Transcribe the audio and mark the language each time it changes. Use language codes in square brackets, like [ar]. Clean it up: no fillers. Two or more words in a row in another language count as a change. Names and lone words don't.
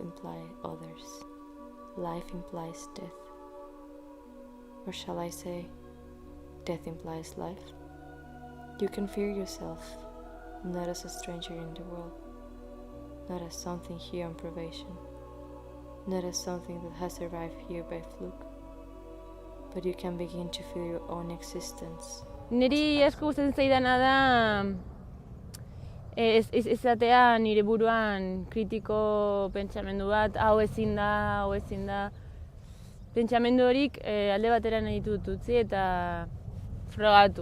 [en] implies others, life implies death, or shall I say, death implies life, you can fear yourself, not as a stranger in the world, not as something here on probation, not as something that has arrived here by fluke, but you can begin to feel your own existence. [eu] Niri asko gustatzen zaidana da izatea nire buruan kritiko pentsamendu bat, hau ezin da. Pentsamendu horik alde batera nahi dut utzi eta frogatu.